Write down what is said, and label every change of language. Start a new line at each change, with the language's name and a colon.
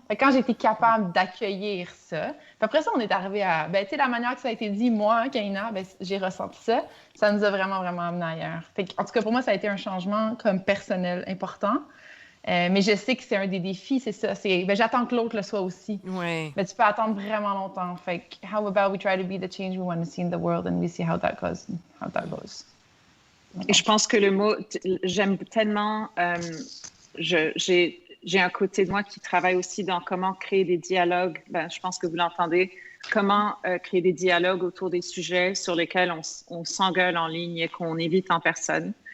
French: Fait que quand j'ai été capable d'accueillir ça, puis après ça, on est arrivé à... tu sais, la manière que ça a été dit, moi, Kaina, j'ai ressenti ça. Ça nous a vraiment, vraiment amené ailleurs. Fait que, en tout cas, pour moi, ça a été un changement comme personnel important. Mais je sais que c'est un des défis, c'est ça. J'attends que l'autre le soit aussi. Oui. Mais tu peux attendre vraiment longtemps.
English: Fait que, how about we try to be the change we want to see in the world and we see how that goes.
French: Et je pense que le mot, j'aime tellement, j'ai un côté de moi qui travaille aussi dans comment créer des dialogues, je pense que vous l'entendez, comment créer des dialogues autour des sujets sur lesquels on s'engueule en ligne et qu'on évite en personne.